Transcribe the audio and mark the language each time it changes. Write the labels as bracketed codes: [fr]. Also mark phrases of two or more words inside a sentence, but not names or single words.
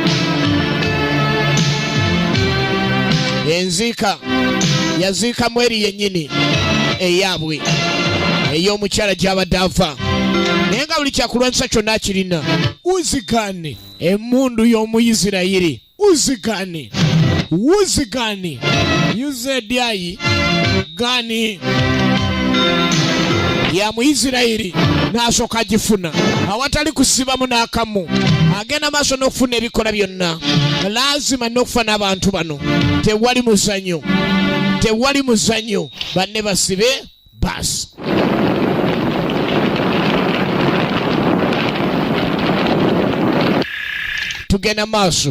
[lg] Enziika yaziikamu eri yennyini eyaabwe ey'omukyala gy'abadde ava. Naye nga buli kyakulwanyisa kyonna kirina. Uzigane emmundu y'Omuyisirayiri. Uzigane UZI gani ya Muyisirayiri n'asooka agifuna awatali kusibamu n'akamu. Agenda maaso n'okufuna ebikola byonna. Lazima n'okufa n'abantu bano. Tewali muzanyo. Banne basibe basi. Tugenda maaso.